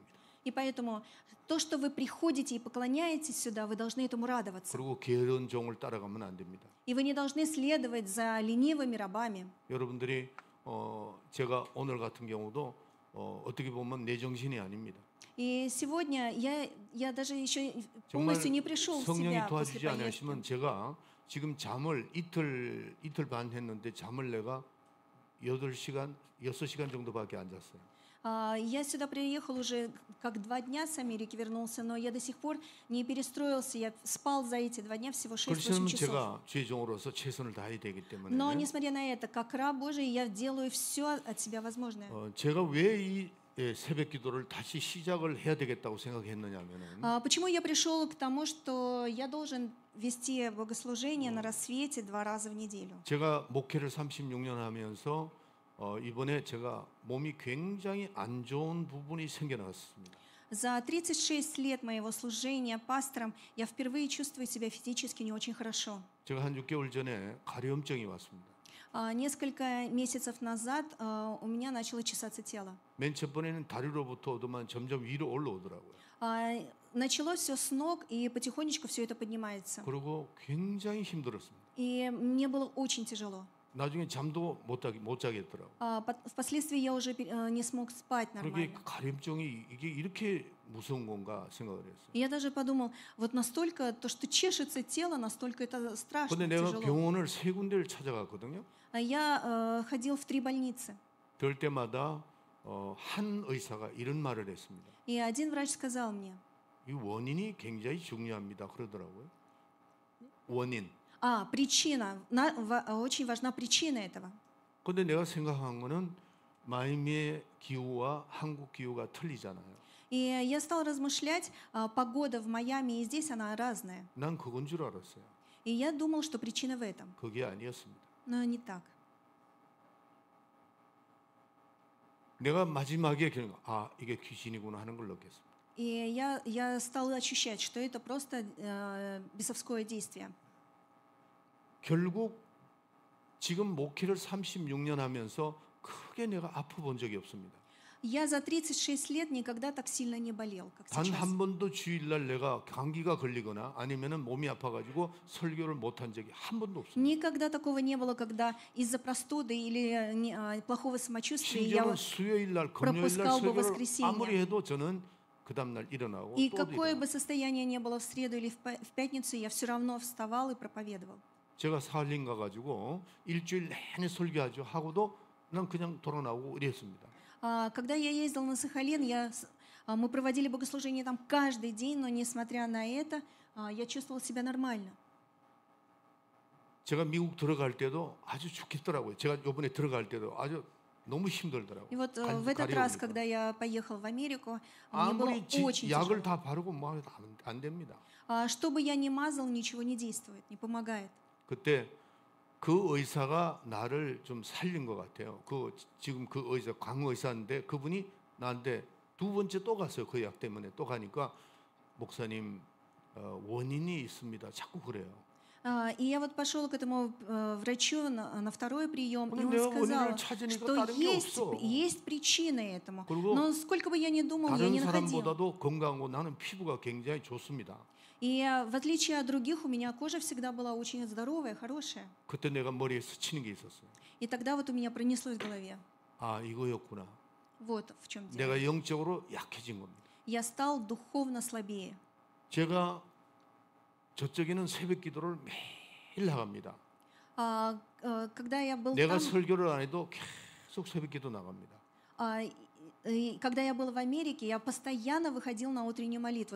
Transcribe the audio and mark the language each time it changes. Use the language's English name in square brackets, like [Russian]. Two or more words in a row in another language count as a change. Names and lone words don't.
[Russian] И поэтому то, что вы приходите и поклоняетесь сюда, вы должны этому радоваться. [Korean] 그리고 게으른 종을 따라가면 안 됩니다. [Russian] И вы не должны следовать за ленивыми рабами. [Korean] 여러분들이 제가 오늘 같은 경우도 어떻게 보면 내 정신이 아닙니다. [Russian] И сегодня я даже еще [Korean] 정말 [Russian] полностью не пришел в [Korean] 성령이 [Russian] себя после [Korean] 도와주지 않으시면 [Russian] поездки. [Korean] 제가 지금 잠을 이틀 반 했는데 잠을 내가 6시간 정도밖에 안 잤어요. [Russian] Я сюда приехал уже как 2 дня с Америки вернулся, но я до сих пор не перестроился. Я спал за эти 2 дня всего 6-8 [Korean] 그렇지만 [Russian] часов. [Korean] 제가 주의 종으로서 최선을 다해야 되기 때문에 [Russian] Но несмотря на это, как раб Божий, я делаю все от себя возможное. [Korean] 제가 왜 이 새벽 기도를 다시 시작을 해야 되겠다고 생각했느냐면은 [Russian] Почему я пришел к тому, что я должен вести богослужение на рассвете 2 раза в неделю? [Korean] 제가 목회를 36년 하면서 이번에 제가 몸이 굉장히 안 좋은 부분이 생겨났습니다. [Russian] За 36 лет моего служения пастором я впервые чувствую себя физически не очень хорошо. [Korean] 제가 한 6개월 전에 가려움증이 왔습니다. [Russian] Несколько месяцев назад у меня начало чесаться тело. [Korean] 맨 첫 번에는 다리로부터 오더만 점점 위로 올라오더라고요. [Russian] Началось все с ног, и потихонечку все это поднимается. [Korean] 그리고 굉장히 힘들었습니다. [Russian] И мне было очень тяжело. [Korean] 나중에 잠도 못 자겠더라고요. [Russian] Впоследствии я уже не смог спать [Korean] 그렇게 [Russian] нормально. [Korean] 가려움증이 이게 이렇게 무서운 건가 생각을 했어요. [Russian] И я даже подумал, вот настолько то, что чешется тело, настолько это страшно, [Korean] 근데 내가 [Russian] тяжело. [Korean] 병원을 3군데를 찾아갔거든요. [Russian] Я ходил в 3 больницы. [Korean] 그럴 때마다 한 의사가 이런 말을 했습니다. [Russian] И один врач сказал мне, [Korean] 이 원인이 굉장히 중요합니다. 그러더라고요. 원인. [Russian] причина, очень важна причина этого. [Korean] 근데 내가 생각한 거는 마이미의 기후와 한국 기후가 틀리잖아요. [Russian] И я стал размышлять, погода в Майами и здесь, она разная. [Korean] 난 그건 줄 알았어요. [Russian] И я думал, что причина в этом. [Korean] 그게 아니었습니다. [Russian] Но не так. [Korean] 내가 마지막에 이게 귀신이구나 하는 걸 느꼈습니다. [Russian] И я стал ощущать, что это просто бесовское действие. [Korean] 결국 지금 목회를 36년 하면서 크게 내가 아파 본 적이 없습니다. [Russian] Я за 36 лет никогда так сильно не болел, как [Korean] 단 [Russian] сейчас. [Korean] 한 번도 주일날 내가 감기가 걸리거나 아니면은 몸이 아파가지고 설교를 못한 적이 한 번도 없습니다. [Russian] Никогда такого не было, когда из-за простуды или плохого самочувствия я [Korean] 심지어는 수요일날, 금요일날 [Russian] пропускал бы [Korean] 설교를 [Russian] воскресенье. [Korean] 아무리 해도 저는 그 다음날 일어나고 [Russian] И [Korean] 또 [Russian] какое [Korean] 일어나고. [Russian] бы состояние ни было в среду или в пятницу, я все равно вставал и проповедовал. [Korean] 제가 사할린 가가지고 일주일 내내 설교하죠 하고도 난 그냥 돌아 나오고 이랬습니다. [Russian] Когда я ездил на Сахалин, мы проводили богослужение там каждый день, но несмотря на это, я чувствовал себя нормально. [Korean] 제가 미국 들어갈 때도 아주 죽겠더라고요. 제가 이번에 들어갈 때도 아주 너무 힘들더라고요. [Russian] И вот в этот раз, когда я поехал в Америку, мне было [Korean] 아무리 [Russian] очень [Korean] 약을 [Russian] тяжело. [Korean] 다 바르고 뭐 해도 안 됩니다. [Russian] Что бы я ни мазал, ничего не действует, не помогает. [Korean] 그때 그 의사가 나를 좀 살린 것 같아요. 지금 그 의사 강 의사인데 그분이 나한테 두 번째 또 갔어요. 그 약 때문에 또 가니까 목사님 원인이 있습니다. 자꾸 그래요. [Russian] И я вот пошел к этому врачу на второй прием, и он [Korean] 내가 원인을 [Russian] сказал, [Korean] 찾으니까 [Russian] что [Korean] 다른 게 없어. [Russian] есть причины этому. [Korean] 그리고 [Russian] Но сколько бы я ни думал, я [Korean] 다른 [Russian] не находил. [Korean] 사람보다도 건강하고 나는 피부가 굉장히 좋습니다. [Russian] И в отличие от других, у меня кожа всегда была очень здоровая, хорошая. [Korean] 그때 내가 머리에 스치는 게 있었어요. [Russian] И тогда вот у меня пронеслось в голове. [Korean] 아 이거였구나. [Russian] Вот в чем дело. [Korean] 내가 영적으로 약해진 겁니다. [Russian] Я стал духовно слабее. [Korean] 제가 저쪽에는 새벽 기도를 매일 나갑니다. [Russian] Когда я был [Korean] 내가 [Russian] там, [Korean] 설교를 안 해도 계속 새벽 기도 나갑니다. [Russian] и когда я был в Америке, я постоянно выходил на утреннюю молитву.